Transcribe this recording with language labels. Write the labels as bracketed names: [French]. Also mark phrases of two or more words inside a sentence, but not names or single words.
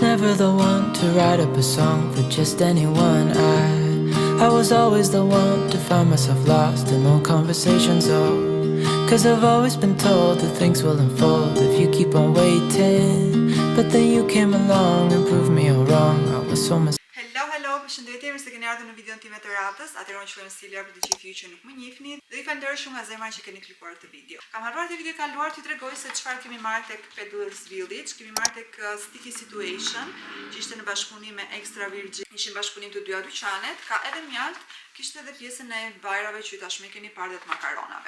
[English] never the one to write up a song for just anyone. I was always the one to find myself lost in old conversations. Cause I've always been told that things will unfold if you keep on waiting. But then you came along and proved me all wrong. I was so Hello, [Albanian] përshëndetje, mirë se keni ardhur në videon time të radhës. Atëherë unë quhem Silja për të gjithë ju që nuk më njihni. Dhe ju falenderoj shumë nga zemra që keni klikuar këtë video. Kam harruar te video kaluar t'ju tregoj se çfarë kemi marrë tek Peddlers Village. Kemi marrë tek Sticky Situation, që ishte në bashkëpunim me Extra Virgin. Ishin bashkëpunim të dyja dyqanet. Ka edhe mjalt, kishte edhe pjesën e bajrave që tashmë keni parë të makaronave.